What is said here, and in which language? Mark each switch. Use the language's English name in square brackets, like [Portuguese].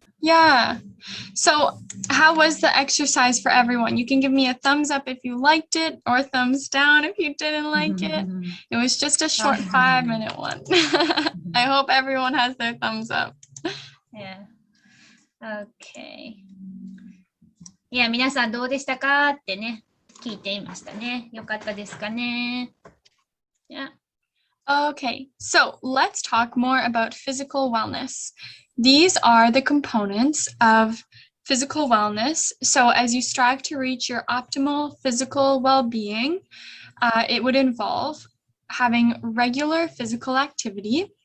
[English] Yeah. So how was the exercise for everyone? You can give me a thumbs up if you liked it or a thumbs down if you didn't like it. It was just a short 5-minute one. I hope everyone has their thumbs up. Yeah. Okay. [Japanese] いや、皆さんどうでしたかってね、聞いていましたね。よかったですかね。Yeah. [English] Okay, so let's talk more about physical wellness. These are the components of physical wellness. So as you strive to reach your optimal physical well-being, it would involve having regular physical activity.